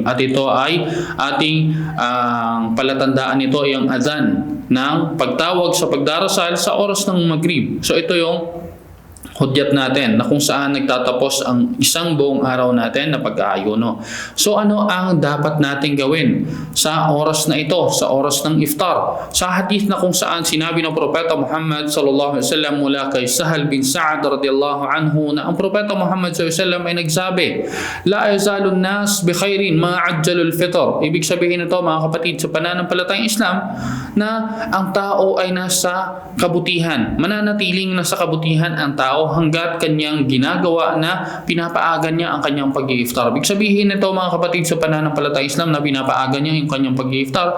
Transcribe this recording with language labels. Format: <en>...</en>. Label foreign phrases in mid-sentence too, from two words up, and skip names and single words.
<tl>At ito ay ating palatandaan, ito ay ang adhan ng pagtawag sa pagdarasal sa oras ng Maghrib. So ito yung hudyat natin na kung saan nagtatapos ang isang buong araw natin na pag-aayuno. So ano ang dapat natin gawin sa oras na ito, sa oras ng iftar? Sa hadith na kung saan sinabi ng Propeta Muhammad</tl> <ar>صلى الله عليه وسلم</ar> <tl>mula kay Sahal bin Sa'ad</tl> <ar>رضي الله عنه</ar> <tl>na ang Propeta Muhammad</tl> <ar>صلى الله عليه وسلم</ar> <tl>ay nagsabi,</tl> <ar>لا يزال الناس بخير ما عجلوا الفطر.</ar> <tl>Ibig sabihin nito, mga kapatid sa pananampalatayang Islam, na ang tao ay nasa kabutihan, mananatiling nasa kabutihan ang tao hanggat kanyang ginagawa na pinapaaga niya ang kanyang pag-i-iftar. Ibig sabihin nito, mga kapatid sa pananampalatayang Islam, na pinapaaga niya yung kanyang pag-i-iftar.</tl>